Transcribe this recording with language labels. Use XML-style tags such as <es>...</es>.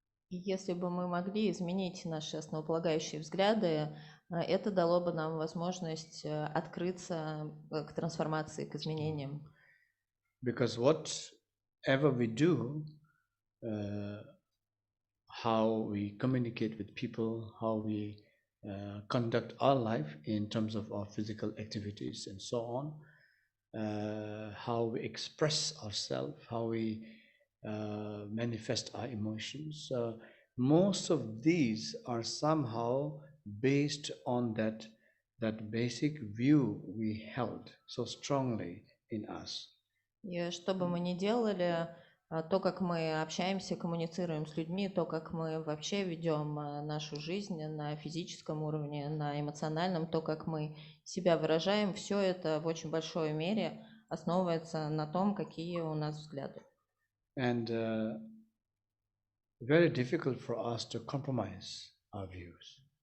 <ru>И если бы мы могли изменить наши основополагающие взгляды, это дало бы нам возможность открыться к трансформации, к изменениям.</ru> <en>Because whatever we do, how we communicate with people, how we conduct our life in terms of our physical activities and so on, how we express ourselves, how we manifest our emotions. Most of these are somehow based on that basic view we held so strongly in us.</en> <ru>И что бы мы ни делали, то, как мы общаемся, коммуницируем с людьми, то, как мы вообще ведем нашу жизнь на физическом уровне, на эмоциональном, то, как мы себя выражаем, все это в очень большой мере основывается на том, какие у нас взгляды.</ru> <en>And very difficult for us to compromise our views.</en>